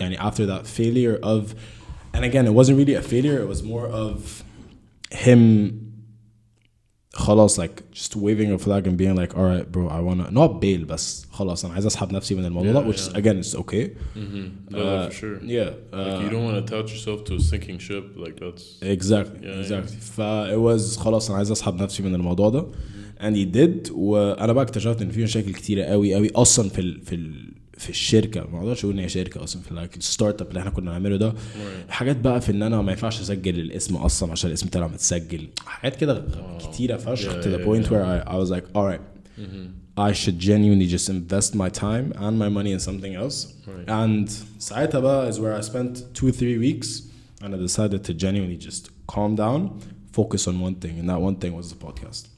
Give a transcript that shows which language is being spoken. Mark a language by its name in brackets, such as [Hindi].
[Arabic] يعني [English] after that failure of, and again it wasn't really a failure, it was more of him [Arabic] خلاص [English] like just waving a flag and being like alright bro I wanna not bail, [Arabic] بس خلاص أنا عايز أسحب نفسي من الموضوع ده, [English] which again is okay. No, for sure. Yeah. Like you don't want to attach yourself to a sinking ship, like that's exactly. It was [Arabic] خلاص أنا عايز أسحب نفسي من الموضوع ده. [English] and he did. [Arabic] وأنا بقى اكتشفت إن في مشاكل كتيرة قوي أصلا في الشركة. ما اقدرش اقول ان هي شركة اصلا في [English] like [Arabic] الستارت اب اللي احنا كنا نعمله ده. حاجات بقى في ان انا ما ينفعش اسجل الاسم اصلا عشان الاسم طلع متسجل. حاجات كده كتيرة فشخ [English] to the point where I was like alright I should genuinely just invest my time and my money in something else. And [Arabic] ساعتها بقى [English] is where I spent 2-3 weeks and I decided to genuinely just calm down, focus on one thing, and that one thing was the podcast.